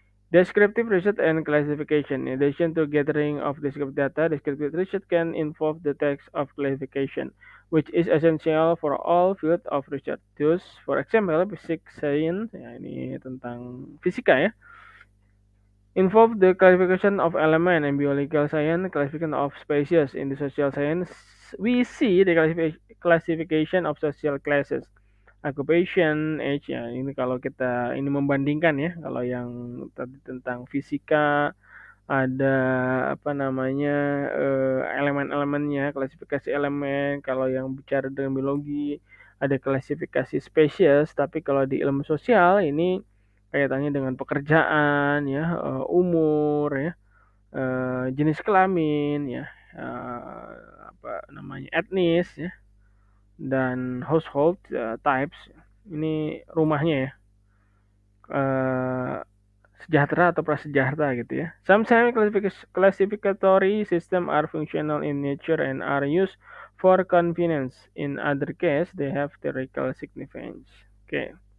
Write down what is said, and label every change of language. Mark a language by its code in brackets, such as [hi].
[en] Descriptive research and classification. In addition to gathering of descriptive data, descriptive research can involve the task of classification, which is essential for all fields of research. Thus, for example, physics science, [id] ya ini tentang fisika ya, [en] involve the classification of element and biological science, classification of species in the social science. We see the classification of social classes. Occupation, age [id] ya ini kalau kita ini membandingkan ya, kalau yang tadi tentang fisika ada apa namanya elemen-elemennya, klasifikasi elemen. Kalau yang bicara dengan biologi ada klasifikasi spesies, tapi kalau di ilmu sosial ini kaitannya dengan pekerjaan ya, umur ya, jenis kelamin ya, apa namanya etnis ya, dan household types. Ini rumahnya ya, sejahtera atau prasejahtera gitu ya. [en] Sometimes classificatory system are functional in nature and are used for convenience. In other case, they have theoretical significance. Okay.